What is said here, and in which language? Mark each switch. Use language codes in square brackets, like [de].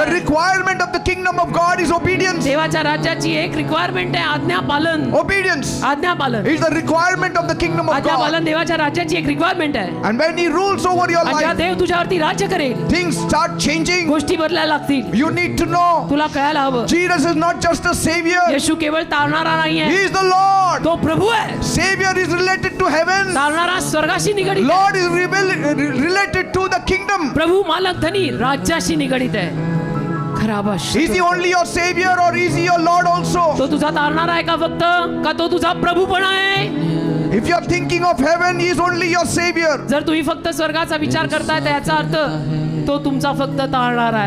[en] The requirement of the kingdom of God is obedience. [mr] देवाच्या राज्याची एक रिक्वायरमेंट आहे आज्ञा पालन. [en] Obedience [mr] आज्ञा पालन. [en] is the requirement of the kingdom of [mr] आज्ञा [en] God. [mr] पालन देवाच्या राज्याची एक रिक्वायरमेंट आहे. [en] And when he rules over your [mr] आणि जेव्हा [en] life, [mr] देव तुझ्यावरती राज्य करेल [en] things start changing. [mr] गोष्टी बदलायला लागतील. [en] You need to know [mr] तुला कळायला हवं [en] Jesus is not just a savior. [mr] येशू केवळ तारणारा नाहीये. [en] He is the Lord. [mr] तो प्रभू आहे. [en] Savior is related to heaven. [mr] तारणारा स्वर्गाशी निगडित आहे. [en] Lord is related to the kingdom. [mr] प्रभू मालक धनी राज्याशी निगडित आहे. खराब [en] Is he only your savior or is he your Lord also? [mr] तो तुझा तारणारा आहे का फक्त का तो तुझा प्रभू पण आहे. [en] If you are thinking of heaven, he is only your savior. [mr] जर तुम्ही फक्त स्वर्गाचा विचार करताय तर याचा अर्थ तो तुमचा फक्त तारणारा